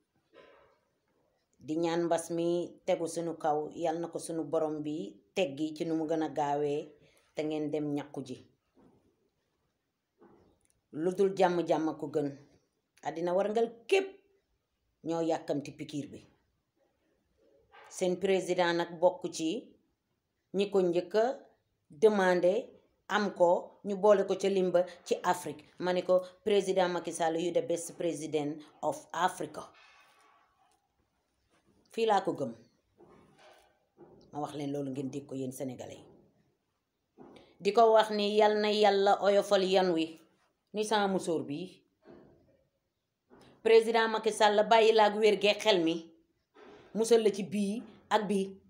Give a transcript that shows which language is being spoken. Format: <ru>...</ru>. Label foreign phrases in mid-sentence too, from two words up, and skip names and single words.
<wo>di ñaan mbas mi tegu suñu kaw yàlla na ko suñu borom bi teggi ci nu mu gën a gaawee te ngeen dem ñàkku ji lu dul jàmm-jàmm ko gën àddina warngal képp ñoo yàkkamti pikiir bi seen président nag bokk ci ñi ko njëkk a demandé am ko ñu boole ko ca limba ci Afrique ma ne ko président Macky Sall</wo> <en>you the best president of Africa</en> <wo>fii laa ko gëm ma wax leen loolu ngeen dégg ko yéen sénégalais di ko wax ni yal na yàlla oyofal yan wi ni sama musóor bi président Macky Sall bàyyi la ak wér gee xel mi musal la ci bii ak bii</wo>